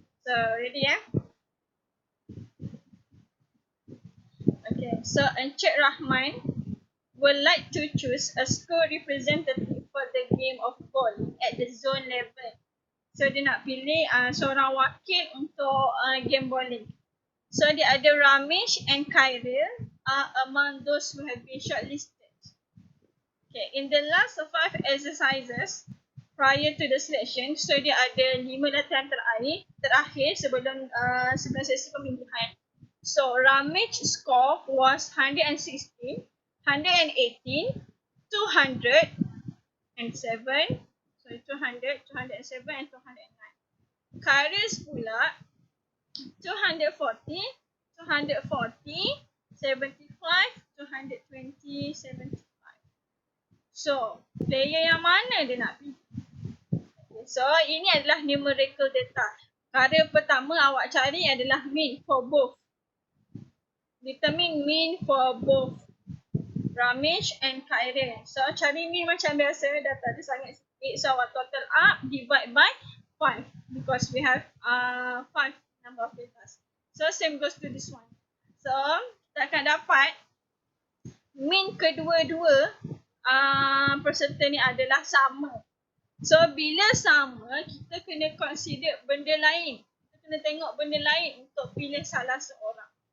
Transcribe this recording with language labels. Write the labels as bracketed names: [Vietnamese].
[English] So ready Okay, so Encik Rahman would like to choose a school representative for the game of ball at the zone level. [Malay] So dia nak pilih seorang wakil untuk game bowling. So dia ada [English] Ramesh and Khairil are among those who have been shortlisted. Okay, in the last 5 exercises, prior to the selection. [Malay] So dia ada 5 latihan terakhir sebelum sesi pemilihan. [English] So Ramage score was 116, 118, 207, sorry 200, 207 and 209. [Malay] Kairis pula 240, 240, 75, 220, 75. So, player yang mana dia nak pilih? So, ini adalah numerical data. Cara pertama awak cari adalah [English] mean for both. Determine mean for both Ramesh and Khairil. [Malay] So, cari mean macam biasa, data dia sangat sikit. So, awak total up, [English] divide by 5. Because we have 5 number of data. So, same goes to this one. [Malay] So, kita akan dapat mean kedua-dua peserta ni adalah sama. So, bila sama, kita kena consider benda lain. Kita kena tengok benda lain untuk pilih salah seorang.